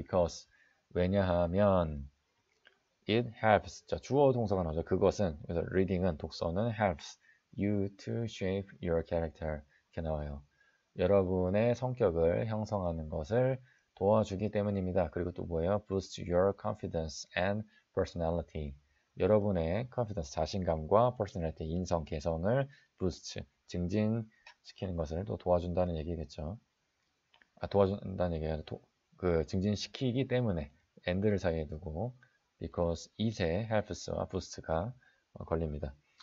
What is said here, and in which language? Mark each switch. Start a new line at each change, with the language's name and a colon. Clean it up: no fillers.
English: because
Korean: 왜냐하면
English: it helps.
Korean: 자, 주어 동사가 나오죠. 그것은. 그래서
English: reading은
Korean: 독서는
English: helps you to shape your character.
Korean: 이렇게 나와요. 여러분의 성격을 형성하는 것을 도와주기 때문입니다. 그리고 또 뭐예요?
English: boost your confidence and personality.
Korean: 여러분의 confidence, 자신감과 personality, 인성, 개성을
English: boost,
Korean: 증진시키는 것을 또 도와준다는 얘기겠죠. 도와준다는 얘기가 그 증진시키기 때문에 and를 사이에 두고
English: because it
Korean: 에 helps와 boost가 걸립니다.